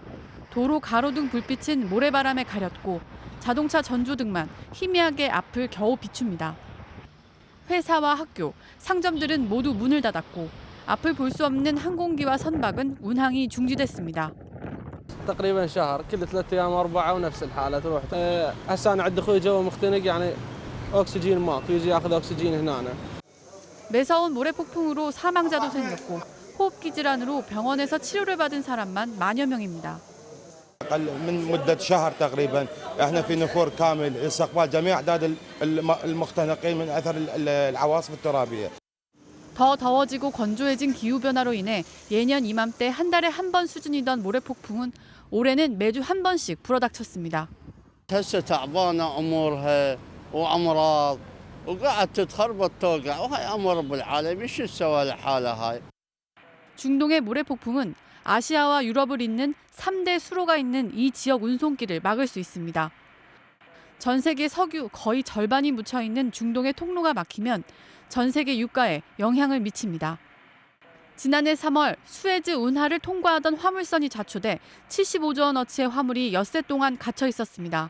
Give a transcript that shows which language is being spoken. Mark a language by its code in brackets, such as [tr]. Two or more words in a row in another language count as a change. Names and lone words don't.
[ko] 도로 가로등 불빛은 모래바람에 가렸고 자동차 전조등만 희미하게 앞을 겨우 비춥니다. 회사와 학교, 상점들은 모두 문을 닫았고 앞을 볼 수 없는 항공기와 선박은 운항이 중지됐습니다. [ar] تقريبا شهر كل 3 أيام 4 ونفس الحالة تروح. هسه أنا عندي أخوي جو مختنق يعني أكسجين ماكو يجي ياخذ أكسجين هنا. [ko] 매서운 모래폭풍으로 사망자도 생겼고 호흡기 질환으로 병원에서 치료를 받은 사람만 만여 명입니다. [ar] من مدة شهر تقريبا احنا في نفور كامل استقبال جميع اعداد المختنقين من اثر العواصف الترابية. [ko] 더 더워지고 건조해진 기후변화로 인해 예년 이맘때 한 달에 한 번 수준이던 모래폭풍은 올해는 매주 한 번씩 불어닥쳤습니다. [ar] هسه تعبانة أمورها وأمراض وقاعد تتخربط توقع وهي أمر رب العالمين شو تسوى الحالة هاي. [ko] 중동의 모래폭풍은 아시아와 유럽을 잇는 3대 수로가 있는 이 지역 운송길을 막을 수 있습니다. 전 세계 석유 거의 절반이 묻혀 있는 중동의 통로가 막히면 전 세계 유가에 영향을 미칩니다. 지난해 3월 수에즈 운하를 통과하던 화물선이 좌초돼 75조 원어치의 화물이 엿새 동안 갇혀 있었습니다.